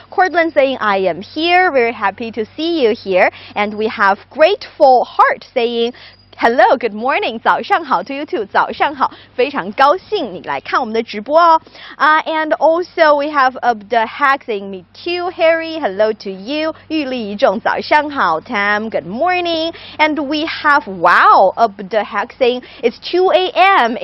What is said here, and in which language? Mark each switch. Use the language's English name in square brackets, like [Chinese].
[English] Cortland saying I am here. Very happy to see you here. And we have Grateful Heart saying Hello, good morning. [Chinese] 早上好 [English] to you too. [Chinese] 早上好，非常高兴你来看我们的直播哦。 [English] And also we have the hack saying me too, Harry. Hello to you. [Chinese] 玉立一众早上好 Tam. [English] Good morning. And we have wow the hack saying it's 2 a.m.